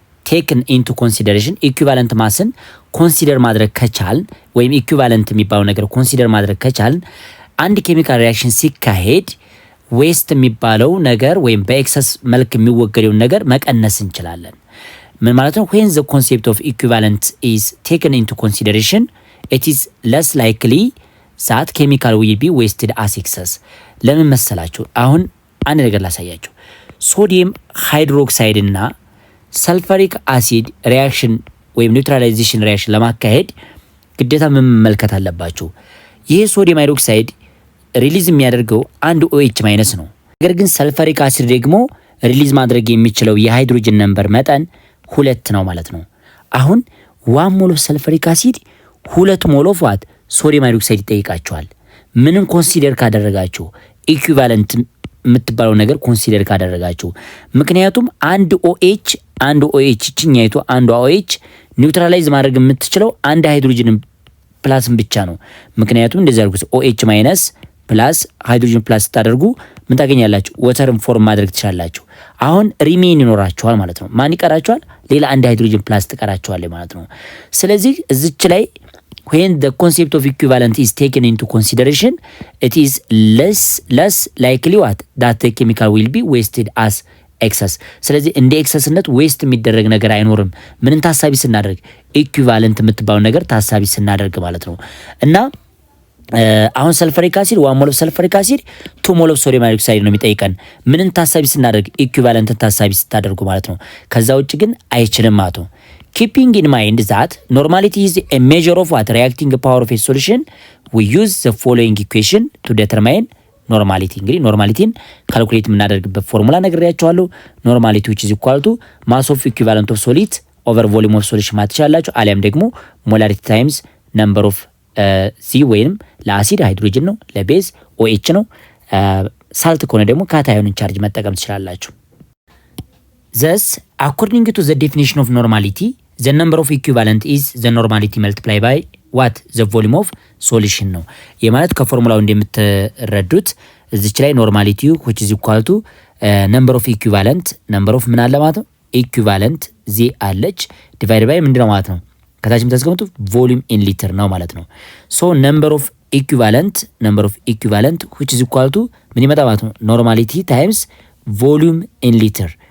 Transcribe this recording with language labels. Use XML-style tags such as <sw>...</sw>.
<en>taken into consideration</en> <am>ኢኩቫለንት ማስን ኮንሲደር ማድረግ ከቻልን ወይም ኢኩቫለንት የሚባለው ነገር ኮንሲደር ማድረግ ከቻልን አንድ ኬሚካል ሪአክሽን ሲካሄድ ዌስት የሚባለው ነገር ወይም በኤክሰስ መልክ የሚወገደውን ነገር መቀነስ እንችላለን። ምን ማለት ነው?</am> <en>when the concept of equivalent is taken into consideration it is less likely that chemical will be wasted as excess.</en> <am>ለምን መሰላችሁ? አሁን አንድ ነገር ላሳያችሁ። ሶዲየም ሃይድሮክሳይድ እና ሰልፈሪክ አሲድ ሪአክሽን ወይም ኒውትራላይዜሽን ሪአክሽን ለማካሄድ ግዴታ ምን መመልከት አለባችሁ? ይሄ ሶዲየም ሃይድሮክሳይድ ሪሊዝ የሚያደርገው አንድ OH ማይነስ ነው። ነገር ግን ሰልፈሪክ አሲድ ደግሞ ሪሊዝ ማድረግ የሚችለው የሃይድሮጅን ነምበር መጠን 2 ነው ማለት ነው። አሁን 1 ሞል ኦፍ ሰልፈሪክ አሲድ 2 ሞል ኦፍ ዋት ሶዲየም ሃይድሮክሳይድ ይጠይቃቸዋል። ምንም ኮንሲደር ካደረጋችሁ ኢኩቫለንት የምትባለው ነገር ኮንሲደር ካደረጋችሁ ምክንያቱም አንድ OH ችኛይቱ አንዱ OH ኒውትራላይዝ ማድረግ የምትችለው አንድ ሃይድሮጅን ፕላስን ብቻ ነው። ምክንያቱም እንደዚህ አድርጉት OH ማይነስ ፕላስ ሃይድሮጅን ፕላስ ታደርጉ ምን ታገኛላችሁ? ወተርን ፎርም ማድረግ ትችላላችሁ። አሁን ሪሜን ይኖራችኋል ማለት ነው። ማን ይቀራችኋል? ሌላ አንድ ሃይድሮጅን ፕላስ ትቀራችኋል ማለት ነው። ስለዚህ እዚች ላይ</am> <en>when the concept of equivalent is taken into consideration it is less likely what that the chemical will be wasted as excess.</en> <am>ስለዚህ እንደ ኤክሰስነት ዌስት የሚደረግ ነገር አይኖርም። ምንን ታሳቢ ስናደርግ? ኢኩቫለንት የምትባለው ነገር ታሳቢ ስናደርግ ማለት ነው። እና አሁን ሰልፈሪክ አሲድ 1 ሞል ኦፍ ሰልፈሪክ አሲድ 2 ሞል ኦፍ ሶዲየም ሃይድሮክሳይድ ነው የሚጠይቀን። ምንን ታሳቢ ስናደርግ? ኢኩቫለንትን ታሳቢ ስታደርጉ ማለት ነው።</am> <en>ከዛ ውጭ ግን አይችልም ማለት ነው። Keeping in mind that normality is a measure of what reacting power of a solution, we use the following equation to determine normality.</en> <am>እንግዲህ ኖርማሊቲን ካልኩሌት የምናደርግበት ፎርሙላ ነግሬያችኋለሁ። ኖርማሊቲ</am> <en>which is equal to mass of equivalent of solid over volume of solution</en> <am>ማለት ትችላላችሁ። አሊያም ደግሞ</am> <en>molarity times number of C</en> <am>ወይንም ለአሲድ ሃይድሮጅን ነው፣ ለቤዝ OH ነው። ሳልት ከሆነ ደግሞ ካታዮንን ቻርጅ መጠቀም ትችላላችሁ።</am> <en>Thus, according to the definition of normality, the number of equivalent is the normality multiplied by what? The volume of solution</en> <am>ነው። የማለት ከፎርሙላው እንደምትረዱት እዚች ላይ ኖርማሊቲ</am> <en>which is equal to number of</en> <am>equivalent number of ምን አለ ማለት ነው equivalent ዚ አለች ዲቫይድ ባይ ምንድነው ማለት ነው ከታች የምታስቀምጡ</am> <en>volume in liter</en> <am>ነው ማለት ነው።</am> <en>so number of equivalent which is equal to</en> <am>ምን ይመጣ ማለት ነው</am> <en>ኖርማሊቲ ታይምስ volume in liter</en>